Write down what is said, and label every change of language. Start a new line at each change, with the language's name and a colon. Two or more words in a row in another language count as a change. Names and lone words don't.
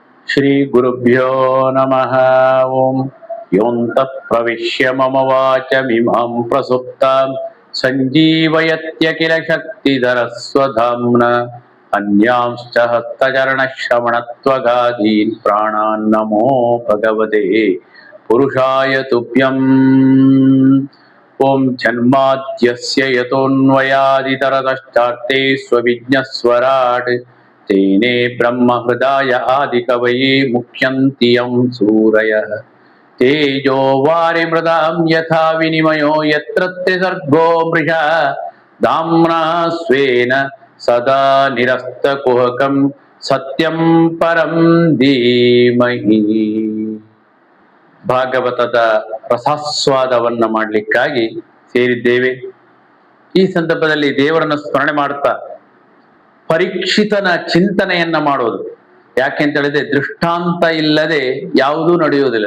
Sanskrit: ಶ್ರೀ ಗುರುಭ್ಯೋ ನಮಃ. ಓಂ ಯೋಂತಃ ಪ್ರವಿಶ್ಯ ಮಮ ವಾಚಮಿಮಾಂ ಪ್ರಸುಪ್ತಾಂ ಸಂಜೀವಯತ್ಯಖಿಲ ಶಕ್ತಿಧರಸ್ವಧಾಮ್ನ ಅನ್ಯಾಂಶ್ಚ ಹಸ್ತಚರಣಶ್ರವಣತ್ವಗಾದೀನ್ ಪ್ರಾಣಾನ್ ನಮೋ ಭಗವತೆ ಪುರುಷಾಯ ತುಭ್ಯಂ. ಓಂ ಜನ್ಮಾದ್ಯಸ್ಯ ಯತೋನ್ವಯಾದಿತರತಶ್ಚಾರ್ತೆ ಸ್ವವಿಜ್ಞಸ್ವರಾಟ್ ತೇನೇ ಬ್ರಹ್ಮ ಹೃದಯ ಆದಿಕವಯೇ ಮುಖ್ಯಂತಿ ಯಂ ಸೂರಯಃ. ತೇಜೋ ವಾರಿಮೃದಾಂ ಯಥಾ ವಿನಿಮಯೋ ಯತ್ರ ತ್ರಿಸರ್ಗೋ ಮೃಷಾ ಧಾಮ್ನಾ ಸ್ವೇನ ಸದಾ ನಿರಸ್ತಕುಹಕಂ ಸತ್ಯಂ ಪರಂ ಧೀಮಹಿ.
Kannada: ಭಾಗವತದ ರಸಾಸ್ವಾದವನ್ನ ಮಾಡಲಿಕ್ಕಾಗಿ ಸೇರಿದ್ದೇವೆ. ಈ ಸಂದರ್ಭದಲ್ಲಿ ದೇವರನ್ನು ಸ್ಮರಣೆ ಮಾಡ್ತಾ ಪರೀಕ್ಷಿತನ ಚಿಂತನೆಯನ್ನ ಮಾಡೋದು. ಯಾಕೆಂತ ಹೇಳಿದ್ರೆ ದೃಷ್ಟಾಂತ ಇಲ್ಲದೆ ಯಾವುದೂ ನಡೆಯುವುದಿಲ್ಲ.